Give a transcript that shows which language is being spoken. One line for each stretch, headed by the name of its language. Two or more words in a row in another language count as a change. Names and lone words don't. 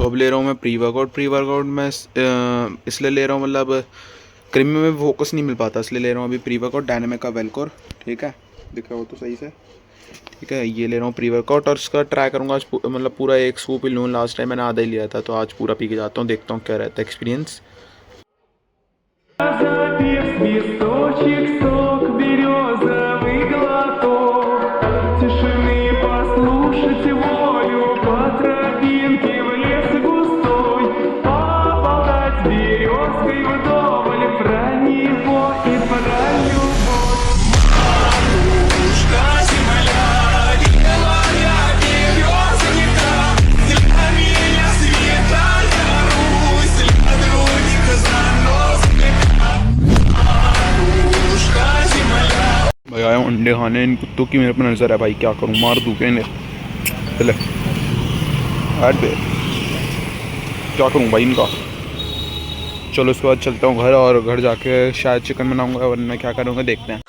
Hindi: अब ले रहा हूँ मैं
English: pre workout
Hindi: मैं इसलिए ले रहा हूँ, मतलब क्रीमी में फोकस नहीं मिल पाता, इसलिए ले रहा हूँ अभी
English: pre workout
Hindi: डायनामिक का वेलकोर। ठीक है, दिख रहा हो तो सही से। ठीक है, ये ले रहा हूँ
English: pre workout
Hindi: और इसका ट्राई करूँगा आज मतलब पूरा एक सूप ही लूँ।
English: last time
Hindi: मैंने आधा ही लिया था, तो आज पूरा पी के जाता हूँ, देखता हूँ क्या रहता है एक्सपीरियंस।
Russian: Запев свисточек, сок березовый глоток, тишины послушать волю по тропинке в лес густой, поболтать с березкой вдоволь про него и про любовь. Матушка земля, белая березонька, для меня святая Русь, для других занос.
Hindi: भाई आया हूँ अंडे खाने, इन कुत्तों की मेरे पर नज़र है भाई, क्या करूँ, मार दूँ क्या इन्हें? चले हट बे, क्या करूँ भाई इनका। चलो उसके बाद चलता हूँ घर, और घर जाके शायद चिकन बनाऊंगा, वरना क्या करूँगा देखते हैं।